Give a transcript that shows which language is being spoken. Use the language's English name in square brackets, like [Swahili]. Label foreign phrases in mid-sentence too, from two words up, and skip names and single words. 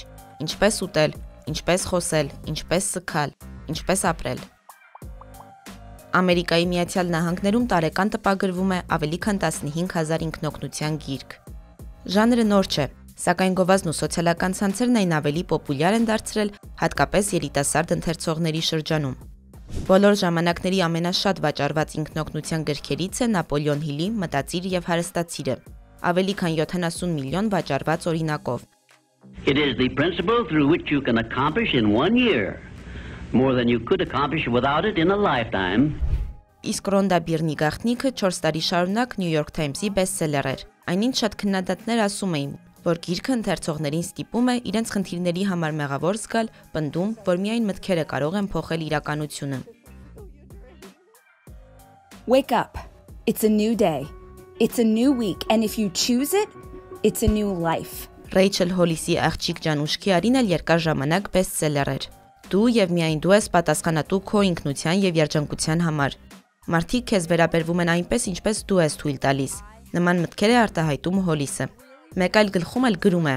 [Armenian] ինչպես ուտել, ինչպես խոսել, ինչպես սգալ, ինչպես ապրել։ Ամերիկայի Միացյալ Նահանգներում տարեկան տպագրվում է ավելի քան 15,000 ինքնօգնության գիրք։ Ժանրը նոր չէ, սակայն գովազդն ու սոցիալական ցանցերն այն ավելի պոպուլյար են դարձրել, հատկապես երիտասարդ ընթերցողների շրջանում։ Բոլոր ժամանակների ամենաշատ վաճառված ինքնօգնության գրքերից է Նապոլեոն Հիլի «Մտածիր և հարստացիր»-ը, ավելի քան 70 միլիոն վաճառված օրինակով։ [English] It is the principle through which you can accomplish in 1 year more than you could accomplish without it in a lifetime. [Armenian] Իսկ Ռոնդա Բիրնի գաղտնիքը 4 տարի շարունակ New York Times-ի բեսթսելեր էր։ Այնինչ շատ քննադատներ ասում էին, որ գիրքը ընթերցողներին ստիպում է իրենց խնդիրների համար մեղավոր զգալ, պնդում, որ միայն մտքերը կարող են փոխել իրականությունը։ [English] Wake up. It's a new day. It's a new week and if you choose it, it's a new life. [Armenian] Ռեյչել Հոլիսի աղջիկ Ջան Ուշքիարին էլ երկար ժամանակ բեսթսելեր էր։ Դու եւ միայն դու ես պատասխանատու քո ինքնության եւ երջանկության համար։ Մարդիկ քեզ վերաբերվում են այնպես, ինչպես դու ես թույլ տալիս։ Նման մտքեր է արտահայտում Հոլիսը։ Մեկ այլ գլխում էլ գրում է.